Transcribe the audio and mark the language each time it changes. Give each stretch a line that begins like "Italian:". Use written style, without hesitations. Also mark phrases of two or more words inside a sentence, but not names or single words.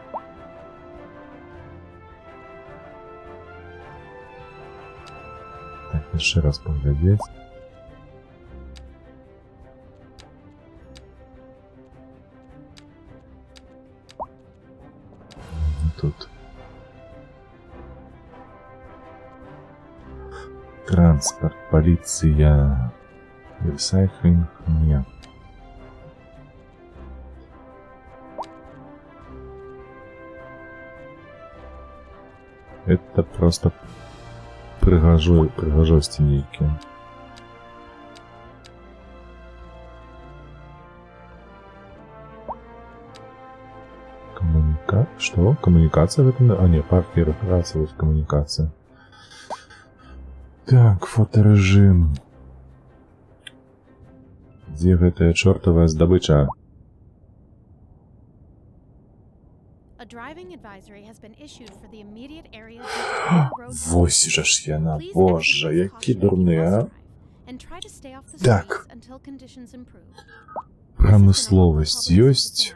Belarusian: Так, яшчэ раз паглядзець. Тут.
Russian: Транспорт, полиция, ресайклинг, нет. Это просто
Belarusian: прыгажости нейкие.
Russian: Что? Коммуникация в этом? А, нет, парки рекреации, вот коммуникация. Так, фоторежим. Где гэтая чёртовая здабыча?
Belarusian: Вось жа ж яна, боже, які дурны, а? Так. Прамысловасць ёсць.